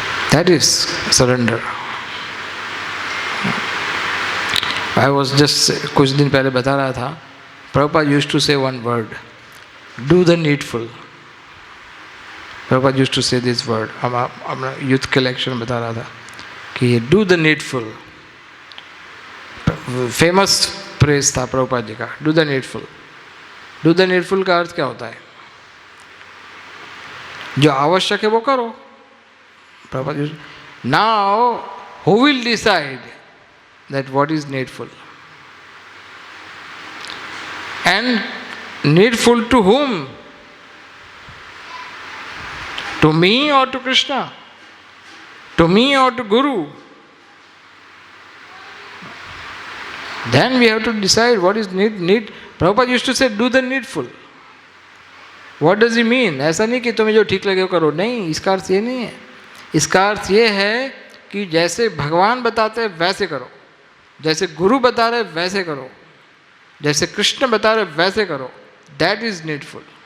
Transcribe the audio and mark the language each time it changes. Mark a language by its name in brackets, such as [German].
[English] That is surrender. I was just [Hindi] कुछ दिन पहले बता रहा था, [English] Prabhupada used to say one word, do the needful. Prabhupada used to say this word. [Hindi] हम यूथ के लेक्चर में बता रहा था कि [English] do the needful. [Hindi] Famous praise था प्रभुपाद जी का, [English] do the needful. Do the needful [Hindi] का अर्थ क्या होता है? जो आवश्यक है वो करो। [English] Prabhupada, now who will decide that what is needful? And needful to whom? To me or to Krishna? To me or to Guru? Then we have to decide what is need. Prabhupada used to say, do the needful. What does he mean? [Hindi] ऐसा नहीं कि तुम्हें जो ठीक लगे वो करो, नहीं, इसका अर्थ ये नहीं है। इसका अर्थ ये है कि जैसे भगवान बताते हैं वैसे करो, जैसे गुरु बता रहे वैसे करो, जैसे कृष्ण बता रहे वैसे करो। [English] That is needful.